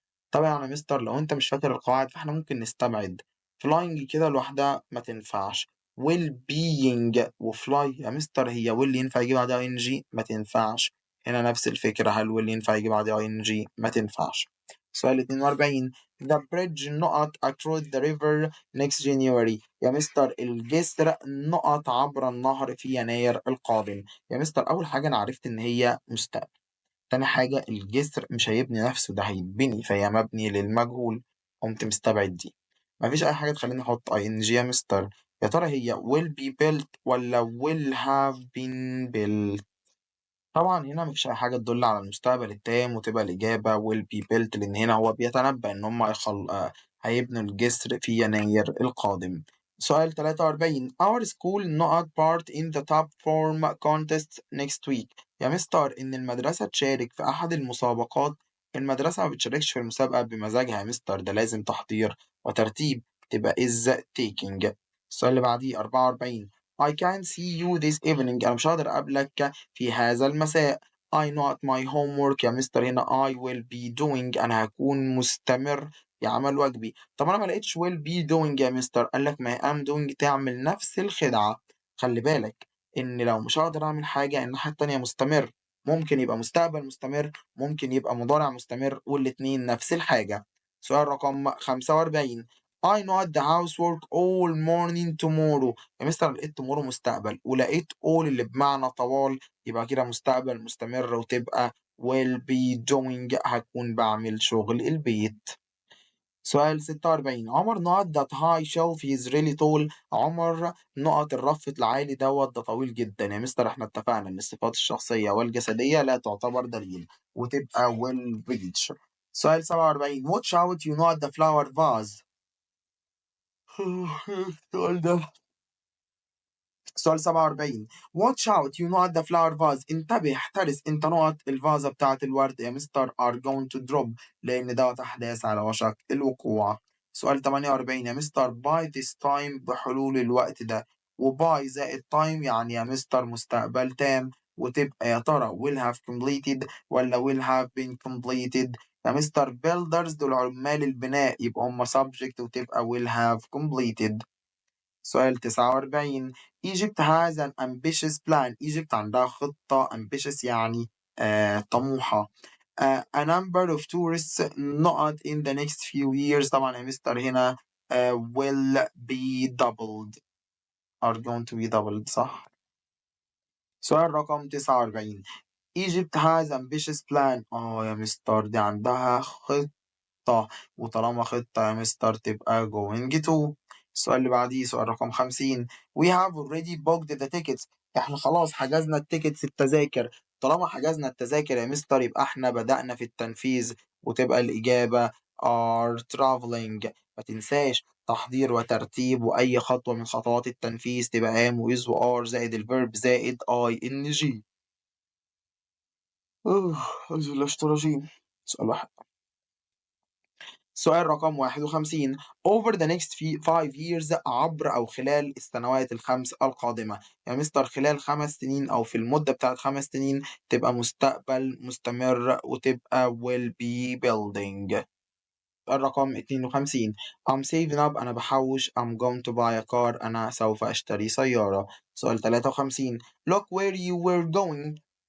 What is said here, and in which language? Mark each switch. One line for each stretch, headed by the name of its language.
Arabic: طبعا يا مستر لو انت مش فاكر القواعد فاحنا ممكن نستبعد flying كده لوحدها ما تنفعش. well being وفلاي يا مستر هي will ينفع يجي بعدها ing ما تنفعش. هنا نفس الفكرة، هل will ينفع يجي بعدها ing ما تنفعش. سؤال 42.
English: The bridge نقط across the river next January.
Arabic: يا مستر الجسر نقط عبر النهر في يناير القادم. يا مستر أول حاجة أنا عرفت إن هي مستقبل. تاني حاجة الجسر مش هيبني نفسه، ده هيتبني فهي مبني للمجهول، قمت مستبعد دي. مفيش أي حاجة تخليني أحط ing يا مستر. يا ترى هي
English: will be built
Arabic: ولا
English: will have been built؟
Arabic: طبعا هنا مفيش أي حاجة تدل على المستقبل التام وتبقى الإجابة will be built لأن هنا هو بيتنبأ إن هم هيبنوا الجسر في يناير القادم.
English: سؤال 43 Our school not part in the top form contest next week.
Arabic: يا مستر إن المدرسة تشارك في أحد المسابقات. المدرسة ما بتشاركش في المسابقة بمزاجها يا مستر، ده لازم تحضير وترتيب، تبقى is taking. السؤال اللي بعديه
English: 44 I can't see you this evening.
Arabic: أنا مش هقدر أقابلك في هذا المساء.
English: I not my homework.
Arabic: يا مستر هنا
English: I will be doing،
Arabic: أنا هكون مستمر في عمل واجبي. طب انا ما لقيتش
English: will be doing
Arabic: يا مستر، قال لك ما هي
English: am doing
Arabic: تعمل نفس الخدعة. خلي بالك ان لو مش هقدر اعمل حاجة الناحية التانية مستمر، ممكن يبقى مستقبل مستمر، ممكن يبقى مضارع مستمر، والاتنين نفس الحاجة.
English: سؤال رقم 45 I know the housework all morning tomorrow.
Arabic: يا مستر أنا لقيت tomorrow مستقبل ولقيت all اللي بمعنى طوال، يبقى كده مستقبل مستمر وتبقى
English: will be doing،
Arabic: هكون بعمل شغل البيت.
English: سؤال 46 عمر نقط that high shelf is really tall.
Arabic: عمر نقط الرف العالي دوت ده طويل جدا يا مستر، احنا اتفقنا ان الصفات الشخصية والجسدية لا تعتبر دليل وتبقى
English: will reach. سؤال 47 watch out you not the flower vase. السؤال ده سؤال 47 watch out you not the flower vase.
Arabic: انتبه احترس انت نقط الفازة بتاعت الورد يا مستر
English: are going to drop،
Arabic: لان دوت احداث على وشك الوقوع. سؤال 48 يا مستر
English: by this time
Arabic: بحلول الوقت ده، وباي زائد time يعني يا مستر مستقبل تام، وتبقى يا ترى
English: will have completed
Arabic: ولا
English: will have been completed.
Arabic: يا مستر builders دول عمال البناء يبقى هم subject وتبقى
English: will have completed. سؤال 49 Egypt has an ambitious plan.
Arabic: Egypt عندها خطة ambitious يعني طموحة.
English: A number of tourists not in the next few years.
Arabic: طبعا يا مستر هنا
English: will be doubled are going to be doubled
Arabic: صح.
English: سؤال رقم 49 Egypt has ambitious plan.
Arabic: يا مستر دي عندها خطة، وطالما خطة يا مستر تبقى going to. السؤال اللي بعديه سؤال رقم 50
English: we have already booked the tickets.
Arabic: احنا خلاص حجزنا التيكتس التذاكر. طالما حجزنا التذاكر يا مستر يبقى احنا بدأنا في التنفيذ، وتبقى الإجابة
English: are traveling.
Arabic: ما تنساش تحضير وترتيب، وأي خطوة من خطوات التنفيذ تبقى am with و are زائد الفيرب زائد ing. أعوذ بالله من الرجيم. سؤال واحد. سؤال رقم 51
English: over the next 5 years
Arabic: عبر أو خلال السنوات الخمس القادمة. يا مستر خلال 5 سنين أو في المدة بتاعت 5 سنين تبقى مستقبل مستمر وتبقى
English: will be building. سؤال رقم 52 I'm saving up
Arabic: أنا بحوش
English: I'm going to buy a car
Arabic: أنا سوف أشتري سيارة.
English: سؤال 53 look where you were going.